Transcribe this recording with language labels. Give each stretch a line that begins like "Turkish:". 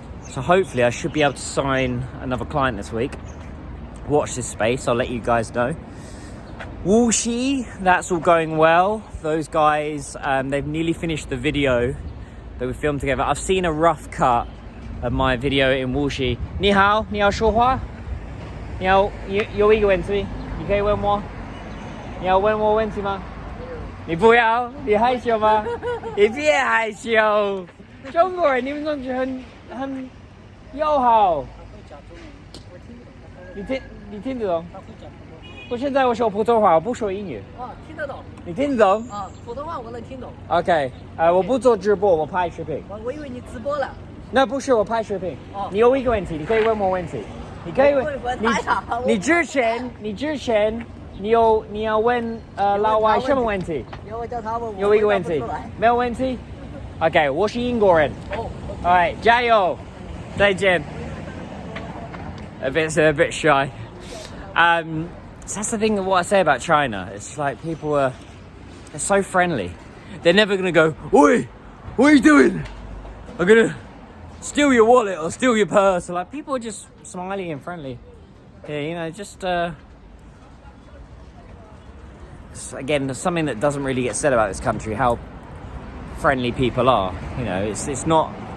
English: So hopefully I should be able to sign another client this week. Watch this space, I'll let you guys know. Wuxi, that's all going well. Those guys, they've nearly finished the video that we filmed together. I've seen a rough cut of my video in Wuxi.
Chinese: 你好，你要说话？有一个问题，你可以问我。你要问我问题吗？你不要，你害羞吗？你别害羞。中国人，你们总是很友好。你听得懂？我现在我说普通话，我不说英语。听得懂。你听得懂？普通话我能听懂。 OK， 我不做直播，我拍视频。我以为你直播了。那不是我拍视频。你有一个问题，你可以问我问题。你可以问你之前你要问老外什么问题？要我叫他问我。有一个问题，没有问题。OK， 我是英国人。 Alright， 加油，再见。
English: A bit shy. So that's the thing of what I say about China. It's like they're so friendly. They're never gonna go, "Oi, what are you doing? I'm gonna steal your wallet or steal your purse." Like people are just smiley and friendly. Yeah, just again, there's something that doesn't really get said about this country, how friendly people are. It's not.